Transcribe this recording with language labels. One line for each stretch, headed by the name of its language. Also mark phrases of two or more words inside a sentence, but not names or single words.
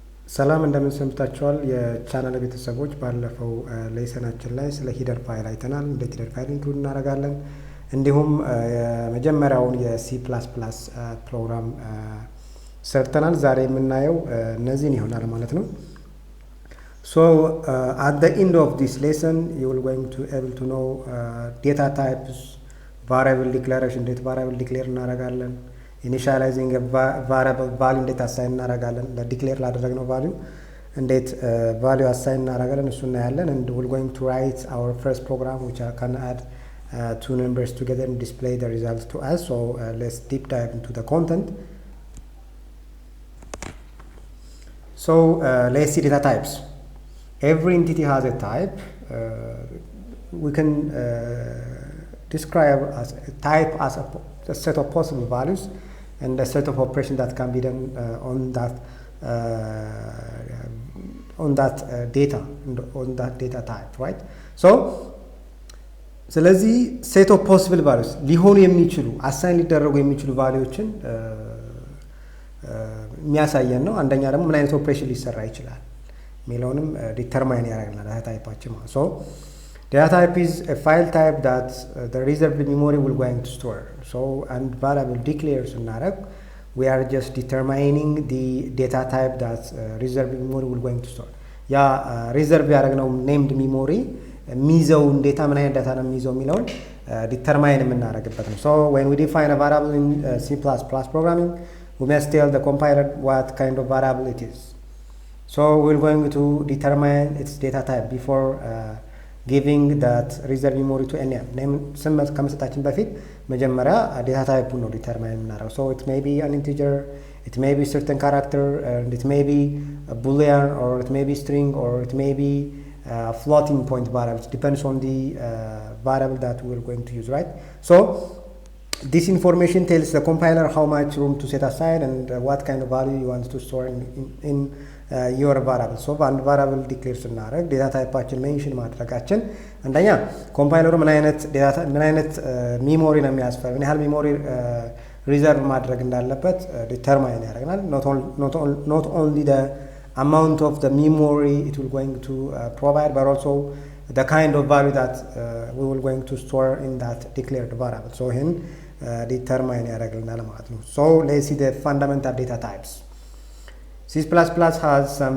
Amharic: ሰላም እንደምን ሰንብታችኋል የቻናል ቤተሰቦች ባለፈው ሌሰናችን ላይ ስለ ሂደር ፋይል አይተናል እንዴት ሂደር ፋይል ኢንክሉድ እናደርጋለን እንዲሁም የመጀመሪያውን የሲ++ ፕሮግራም ሰርተናል ዛሬ የምናየው እነዚህን ይሆናል ማለት ነው
English: so at the end of this lesson you will going to able to know data types variable declaration
Amharic: እንዴት variable declare እናደርጋለን
English: initializing a variable value
Amharic: እንዴት assign እናደርጋለን ለዲክሌር ላደረግነው value እንዴት value assign እናደርጋለን እሱን እናያለን
English: and we're going to write our first program which can add two numbers together and display the results to us so let's deep dive into the content so let's see data types every entity has a type we can describe as a type as a set of possible values and a set of operations that can be done on that data type right so
Amharic: ስለዚህ
English: set of possible values
Amharic: ሊሆኑ የሚችሉ አሳይን ሊደረጉ የሚችሉ ቫልዩዎችን የሚያሳየን ነው አንደኛ ደግሞ ምን አይነት ኦፕሬሽን ሊሰራ ይችላል ሚለውንም ዲተርማይን ያደርጋል ዳታ ታይፓችን ማለት
English: so data type is a file type that the reserved memory will going to store so and variable declares እናደርግ we are just determining the data type that reserved memory will going to store
Amharic: ያ ሪዘርቭ ያደረግነው named memory ሚዘውን ዴታ ምን አይነት ዳታ ነው ሚዘው ሚለውን ዲተርማይን የምናደርግበት ነው
English: so when we define a variable in C++ programming we must tell the compiler what kind of variable it is so we're going to determine its data type before giving that reserved memory to a name
Amharic: ስም ከመስጠታችን በፊት መጀመሪያ ዴታ ታይፑን ነው ዲተርማይን የምናደርገው
English: so it may be an integer it may be certain character and it may be a boolean or it may be string or it may be floating point variable it depends on the variable that we're going to use right so this information tells the compiler how much room to set aside and what kind of value you want to store in your variable so one variable declares
Amharic: እናደርግ ዴታ ታይፓችን ሜንሽን ማድረጋችን አንደኛ ኮምፓይለሩ ምን አይነት ሜሞሪ ነው የሚያስፈልግ ምን ያህል ሜሞሪ ሪዘርቭ ማድረግ እንዳለበት ዲተርማይን ያደርጋል
English: not only the amount of the memory it will going to provide but also the kind of value that we will going to store in that declared variable so in determine
Amharic: ያደርጋል ማለት ነው
English: so let's see the fundamental data types C++ has some